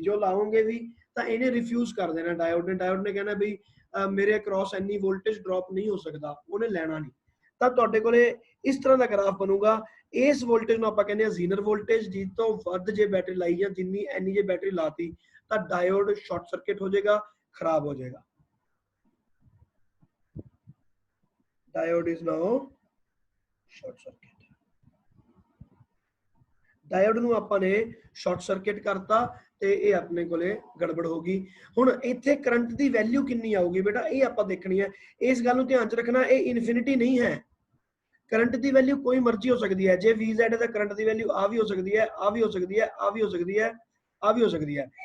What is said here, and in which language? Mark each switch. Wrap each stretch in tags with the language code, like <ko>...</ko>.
<pa>ਜੋ ਲਾਓਗੇ ਵੀ ਤਾਂ ਇਹਨੇ ਰਿਫਿਊਜ਼ ਕਰ ਦੇਣਾ, ਡਾਇਓਡ ਨੇ ਕਹਿਣਾ ਵੀ ਮੇਰੇ ਅਕ੍ਰੋਸ ਇੰਨੀ ਵੋਲਟੇਜ ਡ੍ਰੌਪ ਨਹੀਂ ਹੋ ਸਕਦਾ, ਉਹਨੇ ਲੈਣਾ ਨਹੀਂ। ਤਾਂ ਤੁਹਾਡੇ ਕੋਲੇ ਇਸ ਤਰ੍ਹਾਂ ਦਾ ਗ੍ਰਾਫ ਬਣੂਗਾ। ਇਸ ਵੋਲਟੇਜ ਨੂੰ ਆਪਾਂ ਕਹਿੰਦੇ ਆ ਜ਼ੀਨਰ ਵੋਲਟੇਜ। ਜਿਸ ਤੋਂ ਵੱਧ ਜੇ ਬੈਟਰੀ ਲਾਈ ਜਾਂ ਜਿੰਨੀ ਐਨੀ ਜੇ ਬੈਟਰੀ ਲਾਤੀ ਤਾਂ ਡਾਇਓਡ ਸ਼ਾਰਟ ਸਰਕਟ ਹੋ ਜਾਏਗਾ, ਖਰਾਬ ਹੋ ਜਾਏਗਾ।</pa> <en>Diode is now short circuit.</en> <pa>Diode ਨੂੰ ਆਪਾਂ ਨੇ ਸ਼ਾਰਟ ਸਰਕਟ ਕਰਤਾ ਤੇ ਇਹ ਆਪਣੇ ਕੋਲੇ ਗੜਬੜ ਹੋ ਗਈ। ਹੁਣ ਇੱਥੇ ਕਰੰਟ ਦੀ ਵੈਲਿਊ ਕਿੰਨੀ ਆਊਗੀ ਬੇਟਾ, ਇਹ ਆਪਾਂ ਦੇਖਣੀ ਹੈ। ਇਸ ਗੱਲ ਨੂੰ ਧਿਆਨ ਚ ਰੱਖਣਾ, ਇਹ ਇਨਫਿਨਿਟੀ ਨਹੀਂ ਹੈ। ਕਰੰਟ ਦੀ ਵੈਲਿਊ ਕੋਈ ਮਰਜ਼ੀ ਹੋ ਸਕਦੀ ਹੈ। ਜੇ VZ ਦਾ ਕਰੰਟ ਦੀ ਵੈਲਿਊ ਆ ਵੀ ਹੋ ਸਕਦੀ ਹੈ, ਆ ਵੀ ਹੋ ਸਕਦੀ ਹੈ, ਆ ਵੀ ਹੋ ਸਕਦੀ ਹੈ, ਆ ਵੀ ਹੋ ਸਕਦੀ ਹੈ।</pa>